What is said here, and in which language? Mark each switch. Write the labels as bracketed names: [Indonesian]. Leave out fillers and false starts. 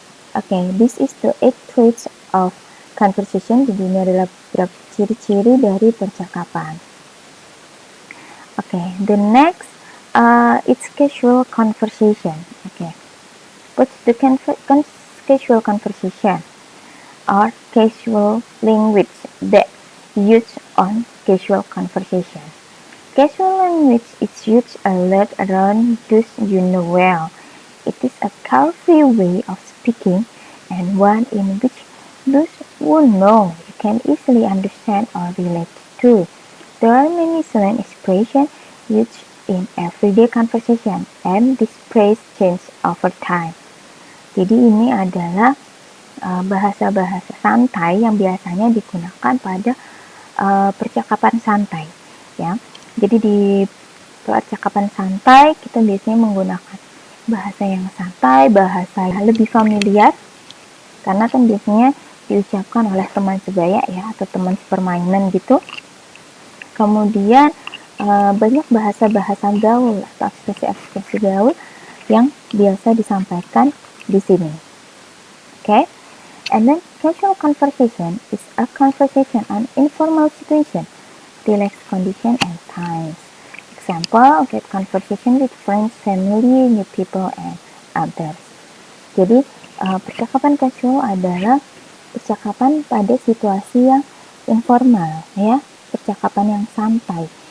[English] Okay, this is the 8 traits of conversation. [Indonesian] Jadi ini adalah beberapa ciri-ciri dari percakapan. [English] Okay, the next it's casual conversation. Okay, what's the casual conversation or casual language that used on casual conversation? Casual language is used a lot around those you know well. It is a carefree way of speaking and one in which those who know you can easily understand or relate to. There are many slang expressions used in everyday conversation and this phrase change over time. [Indonesian] Jadi ini adalah bahasa-bahasa santai yang biasanya digunakan pada percakapan santai, ya. Jadi di percakapan santai kita biasanya menggunakan bahasa yang santai, bahasa yang lebih familiar, karena kan biasanya diucapkan oleh teman sebaya ya atau teman sepermainan gitu. Kemudian banyak bahasa-bahasa gaul atau ekspresi-ekspresi gaul yang biasa disampaikan di sini. Okay? [English] And then casual conversation is a conversation on informal situation, relaxed condition and times. Example, get conversation with friends, family, new people, and others. [Indonesian] Jadi percakapan casual adalah percakapan pada situasi yang informal, ya, percakapan yang santai.